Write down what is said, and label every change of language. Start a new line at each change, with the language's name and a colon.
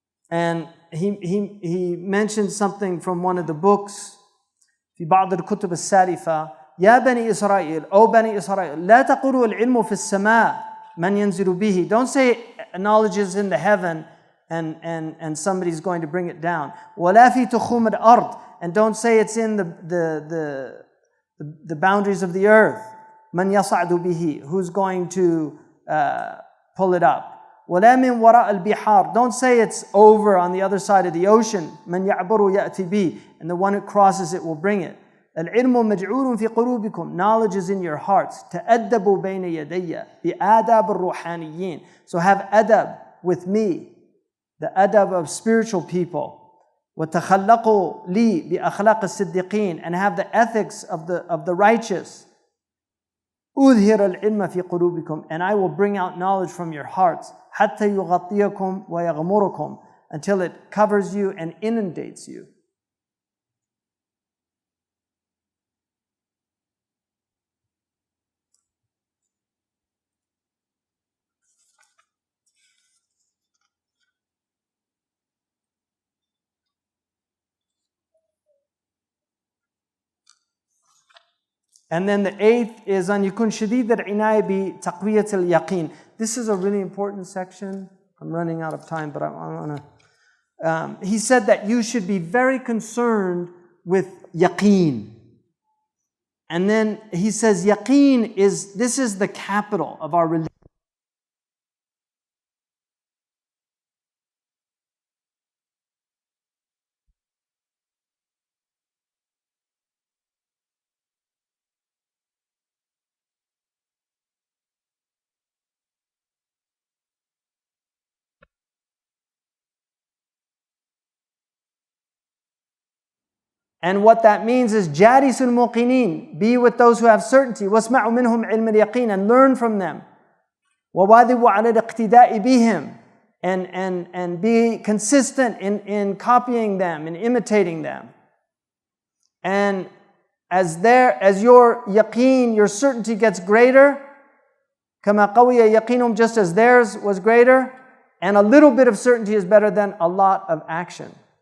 English: And he mentioned something from one of the books
Arabic: في بعض الكتب السالفة يا بني إسرائيل أو بني إسرائيل لا تقولوا العلم في السماء من ينزل به.
English: Don't say knowledge is in the heaven and somebody's going to bring it down.
Arabic: ولا في تخوم الأرض.
English: And don't say it's in the boundaries of the earth.
Arabic: من يصعد به.
English: Who's going to pull it up.
Arabic: ولا من وراء البحار.
English: Don't say it's over on the other side of the ocean.
Arabic: من يعبر يأتي به.
English: And the one who crosses it will bring it.
Arabic: العلم مجعول في قلوبكم.
English: Knowledge is in your hearts.
Arabic: تأدبوا بين يدي بآداب الروحانيين.
English: So have adab with me. The adab of spiritual people.
Arabic: وتخلقوا لي بأخلاق الصديقين.
English: And have the ethics of the righteous.
Arabic: أظهر العلم في قلوبكم.
English: And I will bring out knowledge from your hearts.
Arabic: حتى يغطيكم ويغمركم.
English: Until it covers you and inundates you. And then the eighth is
Arabic: أن يكون شديد العناية بتقوية اليقين.
English: This is a really important section. I'm running out of time, but I want to. He said that you should be very concerned with yaqeen. And then he says yaqeen this is the capital of our religion. And what that means is
Arabic: جالس الموقنين.
English: Be with those who have certainty.
Arabic: واسمعوا منهم علم اليقين.
English: And learn from them.
Arabic: وواظبوا على الاقتداء بهم.
English: And be consistent in copying them and imitating them. And as your yaqeen, your certainty gets greater,
Arabic: كما قوي يقينهم,
English: just as theirs was greater, and a little bit of certainty is better than a lot of action.